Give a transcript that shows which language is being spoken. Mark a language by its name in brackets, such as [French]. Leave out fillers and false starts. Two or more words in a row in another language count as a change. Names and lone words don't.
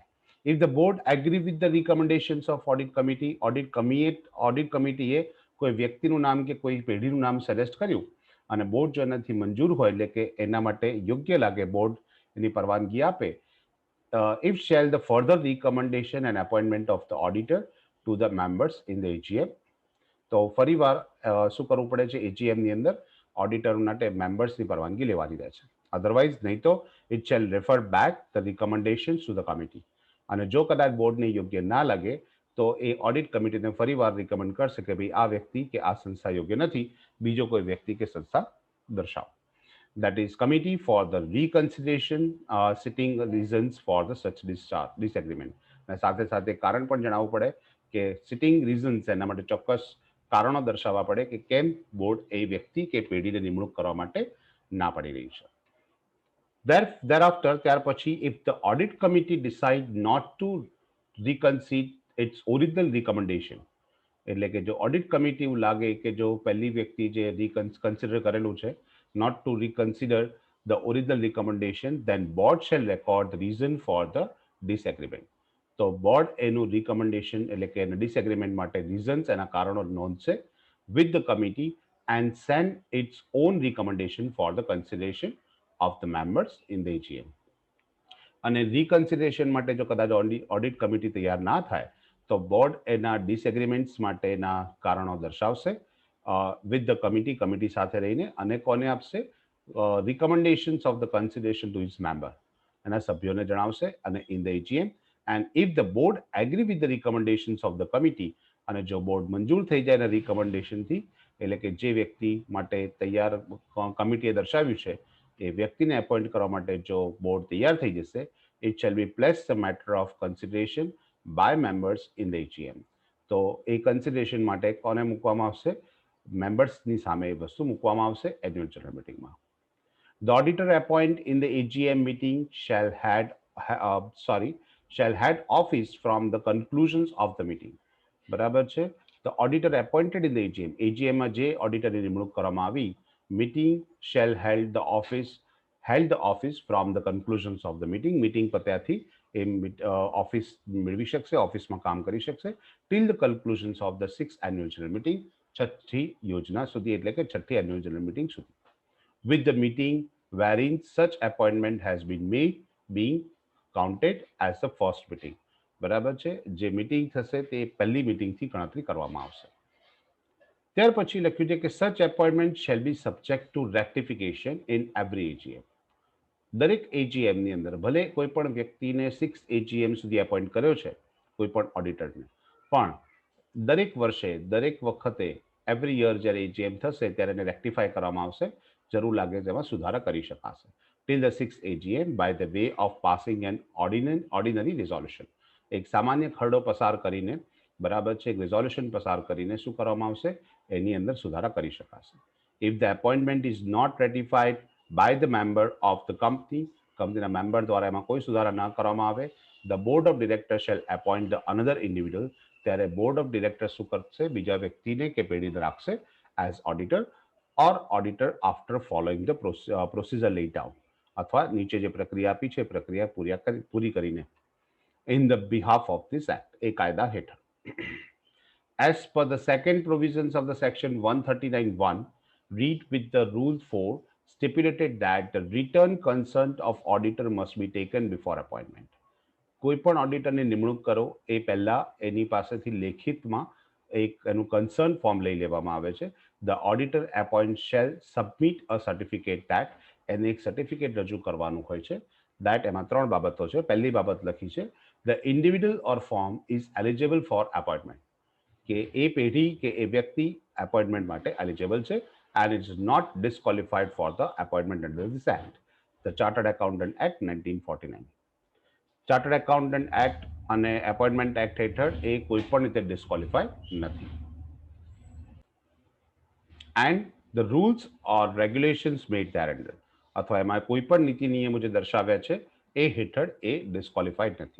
[English] If the board agree with the recommendations of audit committee, audit committee [Gujarati] એ કોઈ વ્યક્તિનું નામ કે કોઈ પેઢીનું નામ સજેસ્ટ કર્યું અને બોર્ડ જો એનાથી મંજૂર હોય એટલે કે એના માટે યોગ્ય લાગે, બોર્ડ એની પરવાનગી આપે, [English] if shall the further recommendation and appointment of the auditor to the members in the AGM. [Gujarati] તો ફરીવાર શું કરવું પડે છે? એજીએમની અંદર ઓડિટર માટે મેમ્બર્સની પરવાનગી લેવાની રહે છે. [English] otherwise [Gujarati] નહીં તો [English] it shall refer back the recommendations to the committee. [Gujarati] અને જો કદાચ બોર્ડને યોગ્ય ના લાગે તો એ ઓડિટ કમિટીને ફરીવાર રિકમેન્ડ કરશે કે ભાઈ આ વ્યક્તિ કે આ સંસ્થા યોગ્ય નથી, બીજો કોઈ વ્યક્તિ કે સંસ્થા દર્શાવો. [English] That is committee for the reconsideration sitting reasons for the such disagreement. [Gujarati] અને સાથે સાથે કારણ પણ જણાવવું પડે કે [English] sitting reasons, [Gujarati] એના માટે ચોક્કસ કારણો દર્શાવવા પડે કે કેમ બોર્ડ એ વ્યક્તિ કે પેઢીને નિમણૂક કરવા માટે ના પડી રહી છે. Thereafter, ત્યાર પછી, [English] if the audit committee decide not to reconsider its original recommendation, [Gujarati] એટલે કે જો ઓડિટ કમિટી એવું લાગે કે જો પહેલી વ્યક્તિ જે કન્સિડર કરેલું છે [English] not to reconsider the original recommendation, then board shall record the reason for the disagreement. [Gujarati] તો બોર્ડ એનું રિકમેન્ડેશન એટલે કે એના ડિસએગ્રીમેન્ટ માટે રીઝન્સ, એના કારણો નોંધશે [English] with the committee and send its own recommendation for the consideration of the members in the AGM. [Gujarati] અને રિકન્સિડરેશન માટે જો કદાચ ઓડિટ કમિટી તૈયાર ના થાય તો બોર્ડ એના ડિસએગ્રીમેન્ટ્સ માટેના કારણો દર્શાવશે [English] with the committee [Gujarati] સાથે રહીને, અને કોને આપશે? [English] recommendations of the consideration to his member, [Gujarati] એના સભ્યોને જણાવશે. અને [English] in the AGM, and if the board agree with the recommendations of the committee, [Gujarati] અને જો બોર્ડ મંજૂર થઈ જાય એના રિકમેન્ડેશનથી, એટલે કે જે વ્યક્તિ માટે તૈયાર કમિટીએ દર્શાવ્યું છે એ વ્યક્તિને એપોઇન્ટ કરવા માટે જો બોર્ડ તૈયાર થઈ જશે, [English] it shall be placed a matter of consideration by members in the AGM. [Gujarati] તો એ કન્સિડરેશન માટે કોને મૂકવામાં આવશે? મેમ્બર્સની સામે એ વસ્તુ મૂકવામાં આવશે [English] annual general [Gujarati] મિટિંગમાં. [English] The auditor appoint in the AGM meeting shall had office from the conclusions of the meeting. [Gujarati] બરાબર છે? [English] The auditor appointed in the AGM, [Gujarati] AGMમાં જે ઓડિટરની નિમણૂક કરવામાં આવી, [English] meeting shall held the office from the conclusions of the meeting. [Gujarati] મીટિંગ પત્યાથી એ ઓફિસ મેળવી શકશે, ઓફિસમાં કામ કરી શકશે [English] till the conclusions of the 6th annual general meeting, [Gujarati] છઠ્ઠી યોજના સુધી, એટલે કે છઠ્ઠી [English] annual general [Gujarati] મિટિંગ સુધી. [English] With the meeting wherein such appointment has been made being counted as the first meeting. [Gujarati] બરાબર છે? જે મીટિંગ થશે તે પહેલી મીટિંગથી ગણતરી કરવામાં આવશે. ત્યાર પછી લખ્યું છે કે [English] such appointment shall be subject to rectification in every AGM. [Gujarati] દરેક એજીએમની અંદર ભલે કોઈ પણ વ્યક્તિને 6 એજીએમ સુધી એપોઇન્ટ કર્યો છે કોઈ પણ ઓડિટરને, પણ દરેક વર્ષે દરેક વખતે [English] every year [Gujarati] જ્યારે એજીએમ થશે ત્યારે એને રેક્ટિફાય કરવામાં આવશે, જરૂર લાગે તેમાં સુધારા કરી શકાશે. [English] till the 6th AGM by the way of passing an ordinary resolution, [Gujarati] એક સામાન્ય ખરડો પસાર કરીને, બરાબર છે, એક રિઝોલ્યુશન પસાર કરીને શું કરવામાં આવશે? એની અંદર સુધારા કરી શકાશે. [English] if the appointment is not ratified by the member of the company, [Gujarati] કંપનીના મેમ્બર દ્વારા એમાં કોઈ સુધારા ન કરવામાં આવે, [English] the board of directors shall appoint the another individual, [Gujarati] ત્યારે [English] board of director [Gujarati] શું કરશે? બીજા વ્યક્તિને કે પેઢીને રાખશે [English] as auditor or auditor after following the procedure laid down, [Gujarati] અથવા નીચે જે પ્રક્રિયા આપી છે પ્રક્રિયા પૂરી કરીને [English] in the behalf of this act, [Gujarati] એ કાયદા હેઠળ. [English] As per the second provisions of the section 139(1), read with the rule 4, stipulated that the written consent of auditor must be taken before appointment. [Gujarati] કોઈ પણ ઓડિટરની નિમણૂક કરો એ પહેલા એની પાસેથી લેખિતમાં એક એનું [English] concern form [Gujarati] લઈ લેવામાં આવે છે. [English] the auditor appoint shall submit a certificate that, [Gujarati] એને એક સર્ટિફિકેટ રજૂ કરવાનું હોય છે. ધેટ એમાં ત્રણ બાબતો છે. પહેલી બાબત લખી છે, [English] the individual or form is eligible for appointment, [Gujarati] કે એ પેઢી કે એ વ્યક્તિ એપોઇન્ટમેન્ટ માટે એલિજિબલ છે [English] and it is not disqualified for the appointment under this act, the Chartered Accountant Act 1949. [Gujarati] ચાર્ટર્ડ એકાઉન્ટન્ટ એક્ટ અને એપોઇન્ટમેન્ટ એક્ટ હેઠળ એ કોઈ પણ રીતે ડિસ્કોલિફાય નથી. [English] and the rules or regulations made there under, [Gujarati] અથવા એમાં કોઈ પણ નીતિ નિયમો જે દર્શાવ્યા છે એ હેઠળ એ ડિસ્કોલિફાઈડ નથી.